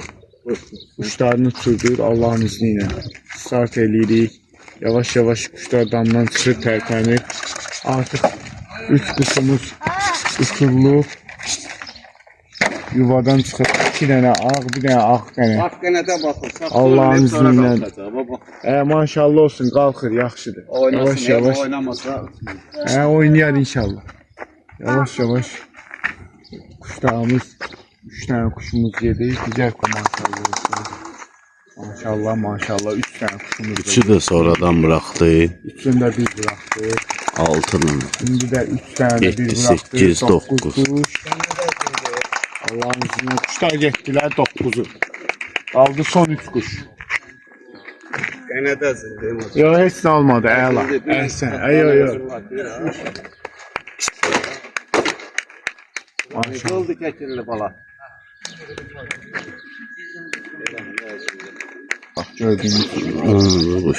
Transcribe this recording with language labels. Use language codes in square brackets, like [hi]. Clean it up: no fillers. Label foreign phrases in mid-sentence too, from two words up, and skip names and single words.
[az] quşlarını uçurdur Allahın izni ilə. Start eləyirik. Yavaş-yavaş quşlar damdan çıxır, tərpənir. Artıq 3 quşumuz uçurulub. Yuvadan çıxıb 2 dənə ağ, bir dənə ağ dənə. [tr] Bak gene de bakırsak. Allah'ın izniyle. [az] Baba. Maşallah olsun, qalxır, yaxşıdır. Oynasın, Yavaş-yavaş. oynamasa. Oynayar inşallah. Yavaş-yavaş. [tr] Kuşlarımız, 3 tane kuşumuz yedi. Güzel maşallah olsun. Maşallah, maşallah. 3 tane kuşumuz Üçü yedi. [az] də sonradan buraxdı. [tr] Üçünü də biz bıraktık. 6-nın. Şimdi də 3 tane de biz 7, bıraktık. 8, 9 9. kuş. Allah'ın izniyle kuşlar getdilər 9'u. [az] Qaldı son 3 kuş. [tr] Gene de zindeyim. [az] Yox, heç nə olmadı, əla. Əhsən, yox. Maşallah. Oldu keçirli bala. Bax, gördüyünüz Quş.